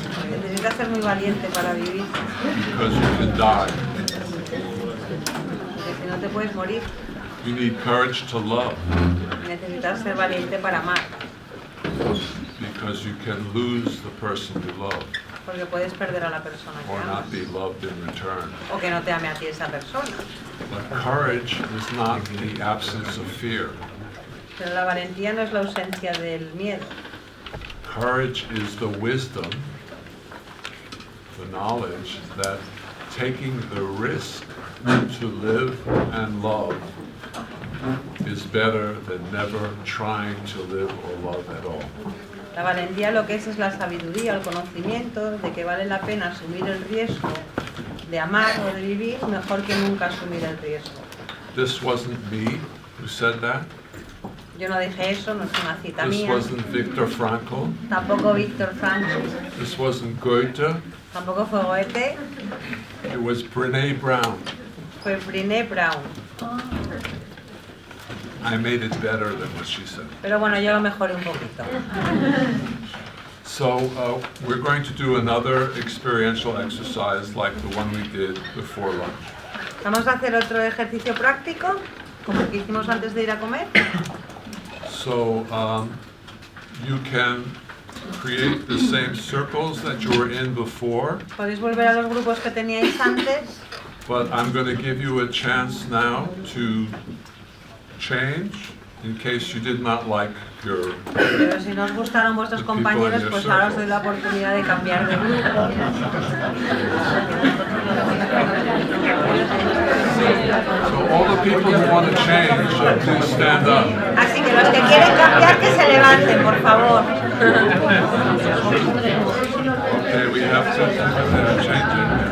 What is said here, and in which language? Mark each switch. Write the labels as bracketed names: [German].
[Spanish] Necesitas ser muy valiente para vivir, [English] because you can die. [Spanish] porque si no te puedes morir. [English] You need courage to love [Spanish] Necesitas ser valiente para amar, [English] because you can lose the person you love [Spanish] porque puedes perder a la persona que [English] or [Spanish] amas, [English] not be loved in return. [Spanish] o que no te ame a ti esa persona. [English] But courage is not the absence of fear. [Spanish] Pero la valentía no es la ausencia del miedo. [English] Courage is the wisdom, the knowledge that taking the risk to live and love is better than never trying to live or love at all. [Spanish] La valentía lo que es la sabiduría, el conocimiento de que vale la pena asumir el riesgo de amar o de vivir mejor que nunca asumir el riesgo. [English] This wasn't me who said that. [Spanish] Yo no dije eso, no es una cita [English] This [Spanish] mía, [English] wasn't Viktor Frankl. [Spanish] tampoco Viktor Frankl, [English] This wasn't Goethe. [Spanish] tampoco fue Goethe, [English] It was Brené Brown. [Spanish] fue Brené Brown. [English] I made it better than what she said. [Spanish] Pero bueno, yo lo mejoré un poquito. [English] So we're going to do another experiential exercise like the one we did before lunch. [Spanish] Vamos a hacer otro ejercicio práctico, como el que hicimos antes de ir a comer. [English] So you can create the same circles that you were in before, [Spanish] Podéis volver a los grupos que teníais antes, [English] but I'm going to give you a chance now to change in case you did not like your... [Spanish] pero si no os gustaron vuestros compañeros, pues ahora os doy la oportunidad de cambiar de grupo. [English] So all the people who want to change, please stand up. [Spanish] Así que los que quieren cambiar, que se levanten, por favor. [English] Okay, we have to change it.